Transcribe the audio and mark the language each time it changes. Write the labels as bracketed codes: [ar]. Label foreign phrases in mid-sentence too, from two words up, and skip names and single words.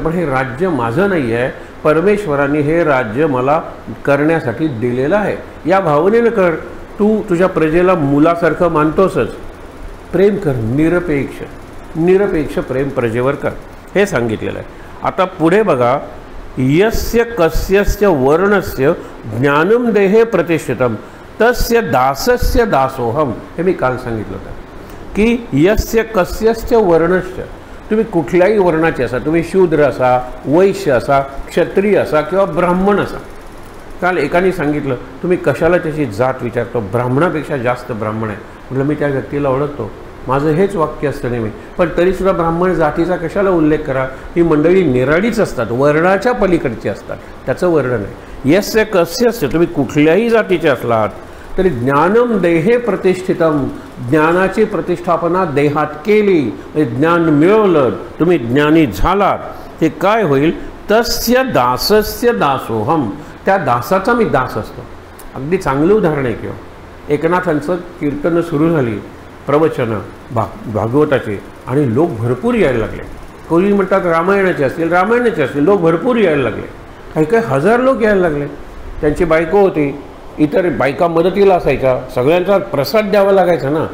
[mr] पण हे राज्य माझं नाही आहे, परमेश्वरांनी हे राज्य मला करण्यासाठी दिलेलं आहे. या भावनेनं कर. तू तुझ्या प्रजेला मुलासारखं मानतोसच, प्रेम कर. निरपेक्ष, निरपेक्ष प्रेम प्रजेवर कर, हे सांगितलेलं आहे. आता पुढे बघा. [sa] यस्य कस्यस्य वर्णस्य ज्ञानम देहे प्रतिष्ठितम तस्य दासस्य दासोहम. [mr] हे मी काल सांगितलं होतं की [sa] यस्य कस्यस्य वर्णस्य, [mr] तुम्ही कुठल्याही वर्णाचे असा, तुम्ही शूद्र असा, वैश्य असा, क्षत्रिय असा किंवा ब्राह्मण असा. काल एकाने सांगितलं तुम्ही कशाला त्याची जात विचारतो, ब्राह्मणापेक्षा जास्त ब्राह्मण आहे. म्हटलं मी त्या व्यक्तीला ओळखतो, माझं हेच वाक्य असतं नेहमी. पण तरीसुद्धा ब्राह्मण जातीचा कशाला उल्लेख करा? ही मंडळी निराळीच असतात, वर्णाच्या पलीकडची असतात, त्याचं वर्णन आहे. [sa] यस्य कस्यस्य, [mr] तुम्ही कुठल्याही जातीचे असलात तरी [sa] ज्ञानम देहे प्रतिष्ठितम, [mr] ज्ञानाची प्रतिष्ठापना देहात केली, ज्ञान मिळवलं, तुम्ही ज्ञानी झालात, ते काय होईल? [sa] तस्य दासस्य दासोहम, [mr] त्या दासाचा मी दास असतो. अगदी चांगलं उदाहरण आहे किंवा एकनाथांचं कीर्तनं सुरू झाली, प्रवचनं भागवताचे, आणि लोक भरपूर यायला लागले. कोणी म्हणतात रामायणाचे असतील, रामायणाचे असतील, लोक भरपूर यायला लागले. काही काही हजार लोक यायला लागले. त्यांची बायको होती, इतर बायका मदतीला असायच्या, सगळ्यांचा प्रसाद द्यावा लागायचा ना.